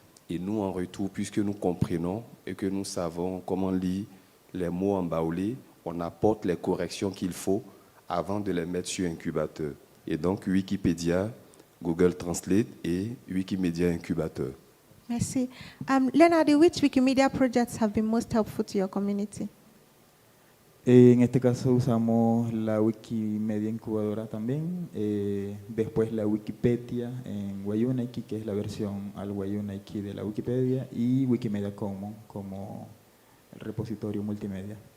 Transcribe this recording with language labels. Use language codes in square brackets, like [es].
[fr] Et nous, en retour, puisque nous comprenons et que nous savons comment lire les mots en baoulé, on apporte les corrections qu'il faut avant de les mettre sur incubateur. Et donc, Wikipédia, Google Translate et Wikimedia Incubateur. Merci. [en] Leonardo, which Wikimedia projects have been most helpful to your community? [es] En este caso usamos la Wikimedia Incubadora también, después la Wikipedia en Wayunaiki, que es la versión al Wayunaiki de la Wikipedia, y Wikimedia Commons como el repositorio multimedia.